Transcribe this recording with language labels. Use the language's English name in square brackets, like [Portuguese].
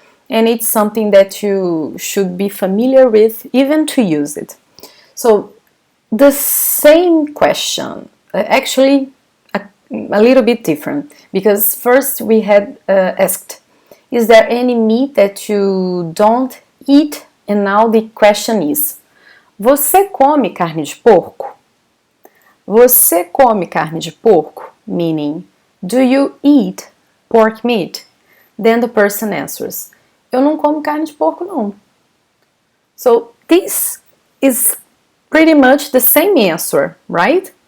[English] And it's something that you should be familiar with, even to use it. So the same question, actually a little bit different, because first we had asked, is there any meat that you don't eat? And now the question is, [Portuguese] você come carne de porco? Você come carne de porco? [English] Meaning, do you eat pork meat? Then the person answers, [Portuguese] eu não como carne de porco não. [English] So this is pretty much the same answer, right?